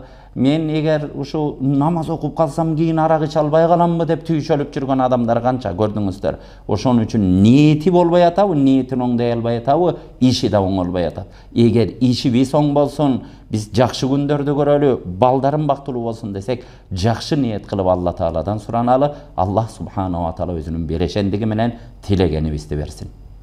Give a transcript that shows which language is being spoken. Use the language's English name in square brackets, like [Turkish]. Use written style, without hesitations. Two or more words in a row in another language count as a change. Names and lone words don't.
[Kyrgyz] Мен эгер ушу намаз окуп калсам кийин арак иче албай каламбы деп түйшөлүп жүргөн адамдар канча, көрдүңүздөр. Ошон үчүн ниети болбой атабы, ниетин оңдой албай атабы, иши да оңолбой атат. Эгер ишибиз оң болсун, биз жакшы күндөрдү көрөлү, балдарым бактылуу болсун десек, жакшы ниет кылып Алла Тааладан сураналы. [Arabic] الله سبحانه وتعالى [Kyrgyz] өзүнүн берешендиги менен тилегенибизди берсин.